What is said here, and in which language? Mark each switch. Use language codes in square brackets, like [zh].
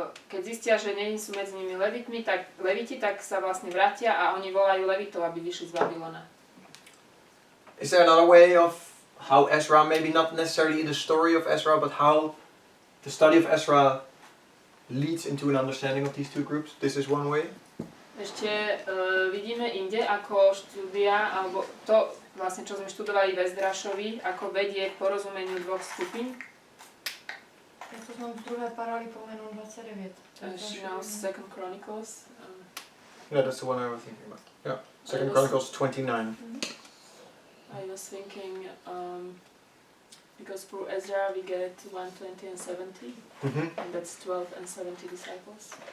[sk] Keď zistia, že nie sú medzi nimi Leviti, tak sa vlastne vrátia a oni volajú Levitov, aby vyšli z Babylona. [en] Is there another way of how Ezra, maybe not necessarily the story of Ezra, but how the study of Ezra leads into an understanding of these two groups? This is one way. [sk] Ešte vidíme inde, ako štúdia, alebo to vlastne, čo sme študovali v Ezdrašovi, ako vedie k porozumeniu dvoch skupín. Ja to mám v druhé Paralipomenon 29. [en] Second Chronicles. Yeah, that's the one I was thinking about. Yeah, Second Chronicles 29. I was thinking, because through Ezra we get 120 and 70, and that's 12 and 70 disciples.